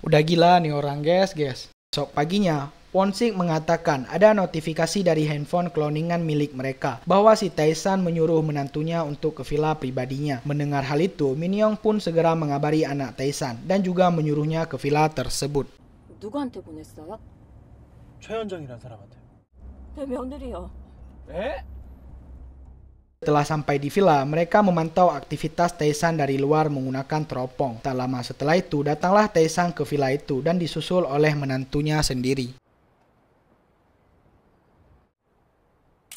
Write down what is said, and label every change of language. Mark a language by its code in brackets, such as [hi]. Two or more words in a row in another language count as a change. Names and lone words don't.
[id] Udah gila nih orang, guys. Besok paginya, Won-sik mengatakan ada notifikasi dari handphone cloningan milik mereka bahwa si Tae-san menyuruh menantunya untuk ke villa pribadinya. Mendengar hal itu, Min Young pun segera mengabari anak Tae-san dan juga menyuruhnya ke villa tersebut. [ko] 누구한테 보냈어요? 최현정이라는 사람한테. 내 며느리요. [id] Setelah sampai di villa, mereka memantau aktivitas Tae-san dari luar menggunakan teropong. Tak lama setelah itu, datanglah Tae-san ke villa itu dan disusul oleh menantunya sendiri.